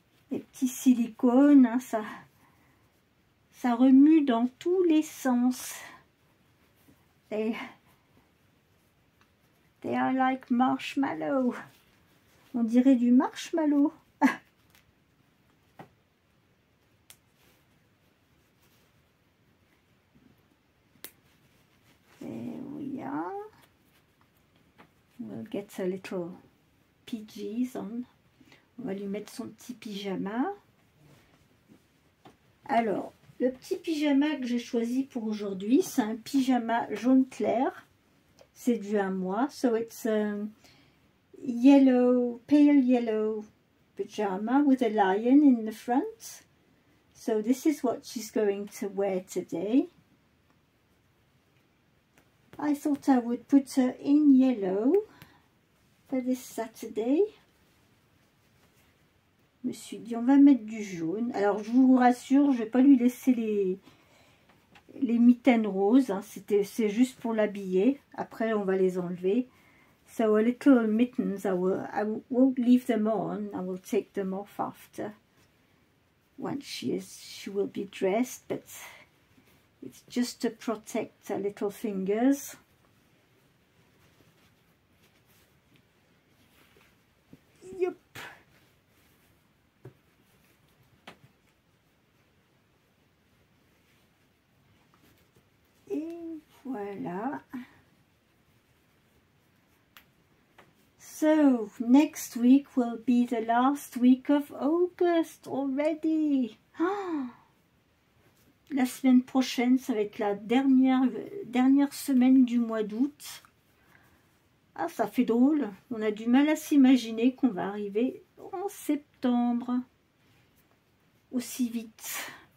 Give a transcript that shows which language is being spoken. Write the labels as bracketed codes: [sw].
[fr] Les petits silicones, hein, ça remue dans tous les sens. [en] They are like marshmallow. [fr] On dirait du marshmallow. [en] There we are. We'll get a little PJs on. [fr] On va lui mettre son petit pyjama. Alors, le petit pyjama que j'ai choisi pour aujourd'hui, c'est un pyjama jaune clair. C'est dû à moi. [en] So it's yellow, pale yellow pyjama with a lion in the front. So this is what she's going to wear today. I thought I would put her in yellow for this Saturday. [fr] Je me suis dit on va mettre du jaune. Alors je vous rassure, je vais pas lui laisser les mitaines roses. Hein. C'est juste pour l'habiller. Après on va les enlever. [en] So a little mittens, I won't leave them on. I will take them off after. Once she will be dressed, but it's just to protect her little fingers. Yep. [fr] Et voilà. [en] So, next week will be the last week of August already. [fr] Oh, la semaine prochaine, ça va être la dernière semaine du mois d'août. Ah, ça fait drôle. On a du mal à s'imaginer qu'on va arriver en septembre. Aussi vite.